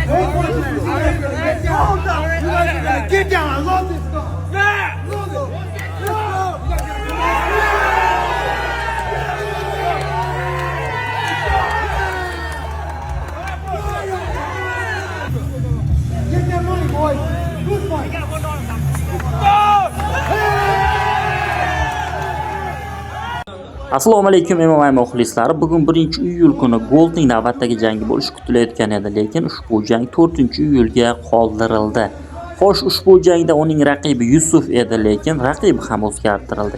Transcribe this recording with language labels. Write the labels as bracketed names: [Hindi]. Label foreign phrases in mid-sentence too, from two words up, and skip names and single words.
[English] Get down. I love this stuff. Yeah. Love it. Get that money, boys. Good fight. [Uzbek] Assalomu alaykum MMA muxlislari. Bugun 1-iyul kuni Goldning navbatdagi jangi bo'lishi kutilayotgan edi, lekin ushbu jang 4-iyulga qoldirildi. Xo'sh, ushbu jangda uning raqibi Yusuf edi, lekin raqibi ham o'zgartirildi.